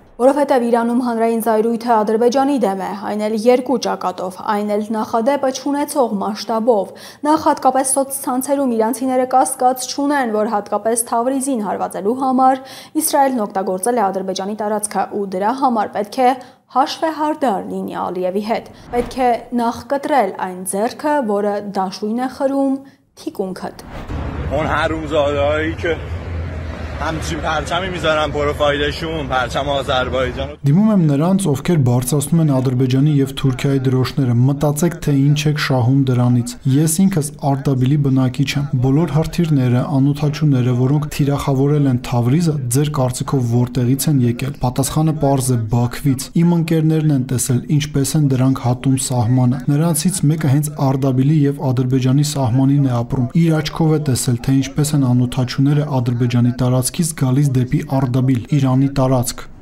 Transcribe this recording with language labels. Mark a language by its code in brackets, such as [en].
[hy] Որովհետև Իրանում հանրային զայրույթը Ադրբեջանի դեմ է, այն էլ երկու ճակատով, այն էլ նախադեպը չունեցող մասշտաբով, նախ հատկապես սոցցանցերում իրանցիները կասկած չունեն, որ հատկապես Թավրիզին հարվածելու համար Իսրայելն օգտագործել է Ադրբեջանի տարածքը ու դրա համար պետք է հաշվեհարդար լինի Ալիևի հետ, պետք է նախ կտրել այն ձեռքը, որը դաշույն է խրում թիկունքդ։ [fa] اون حرومزاده‌هایی که همچین پرچمی میذارن پروفایلشون پرچم آذربایجان [hy] Դիմում եմ նրանց, ովքեր բարձրացնում են Ադրբեջանի եւ Թուրքիայի դրոշները, մտածեք, թե ինչ եք շահում դրանից։ Ես ինքս Արտաբիլի բնակիչ եմ։ Բոլոր հրթիռները, անօթաչուները, որոնք թիրախավորել են Թավրիզը, ձեր կարծիքով որտեղից են եկել։ Պատասխանը պարզ է՝ Բաքվից։ Իմ ընկերներն են տեսել, ինչպես են դրանք հատում սահմանը։ Նրանցից մեկը հենց Արտաբիլի եւ Ադրբեջանի սահմանին է ապրում։ Իր աչքով է տեսել, թե ինչպես են անօթաչուները Ադրբեջանի տարածքից գալիս դեպի Արդաբիլ, Իրանի տարածք։